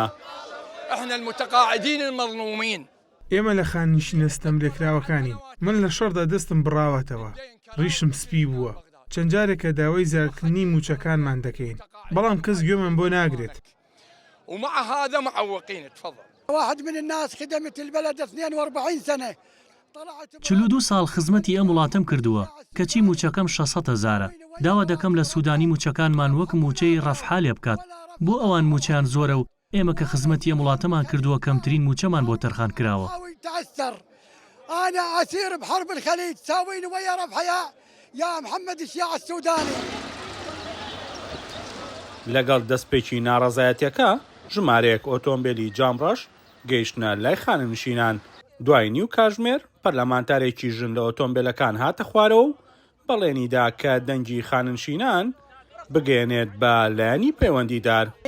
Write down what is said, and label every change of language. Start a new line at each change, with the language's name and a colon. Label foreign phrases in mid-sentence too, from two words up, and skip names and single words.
Arabic: احنا المتقاعدين المظلومين.
Central Kurdish: ئێمە لە خاننشینە ستەمرێکراوەکانین. من لە شەڕدا دەستم بڕاوەتەوە، ڕیشم سپی بووە. چەند جارێکە داوای زیادکردنی موچەکانمان دەکەین، بەڵام کەس گوێمان بۆ ناگرێت.
Arabic: ومع هذا معوقين. تفضل. واحد من الناس خدمت البلد 42 سنة.
Central Kurdish: 42 ساڵ خزمەتی ئەم وڵاتم کردووە کەچی موچەکەم 600,000. داوا دەکەم لە سوودانی موچەکانمان وەک موچەی ڕەفحا لێ بکات بۆ ئەوان موچیان زۆرە و ئێمە کە خزمەتی ئەم وڵاتەمان کردووە کەمترین موچەمان بۆ تەرخان کراوە.
Arabic: أنا أسير بحرب الخليج ساوين ويا ربحيا يا محمد الشياع السوداني.
Central Kurdish: لەگەڵ دەستپێکی ناڕەزایەتیەکە ژمارەیەک ئۆتۆمبیلی جامڕەش گەیشتنە لای خانەنشینان. دوای نیو کاژمێر پەرلەمانتارێکی ژن لە ئۆتۆمبیلەکان هاتە خوارەوە و بەڵێنیدا کە دەنگی خانەنشینان بگەێنێت بە لایەنی پەیوەندیدار.